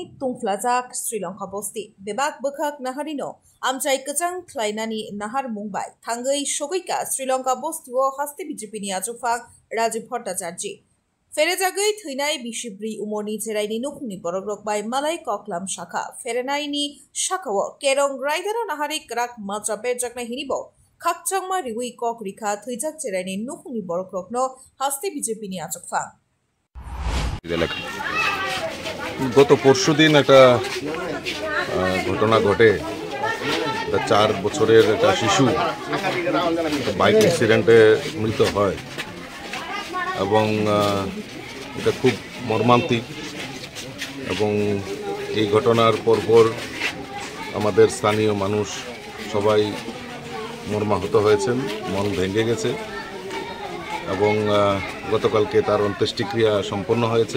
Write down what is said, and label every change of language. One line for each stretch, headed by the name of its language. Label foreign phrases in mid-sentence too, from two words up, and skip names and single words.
Kok Borok: तुंफ्लाजाक श्रीलंका बस्ति बेबाक बोखाक नाहारिनो आमचाय कचां ख्लायनानि नाहार मुंबाय थांगै सगैका श्रीलंका बस्तिओ हास्ति बिजेपिनि आचुकफां राजीव भट्टाचार्य फेरेजागै थैनाय बिसिब्रै उमरनि चेराइनि नुखुंनि बरग्रकबाय मालाय कक्लाम शाखा फेरेनायनि शाखाओ केरं राइदारा नाहारि कराक मात्रा बेरजाकनाय हिनिबो खाकचांमा रिउई कक रिखा थैजाक चेराइनि नुखुंनि बरग्रकनो हास्ति बिजेपिनि आचुकफां
Bangla: গত পরশুদিন একটা ঘটনা ঘটে 4 বছরের একটা শিশু
English: bike accident
Bangla: মৃত হয় এবং এটা খুব মর্মান্তিক এবং এই ঘটনার পরপর আমাদের স্থানীয় মানুষ সবাই মর্মাহত হয়েছেন, মন ভেঙে গেছে এবং গতকালকে তার অন্ত্যেষ্টিক্রিয়া সম্পন্ন হয়েছে।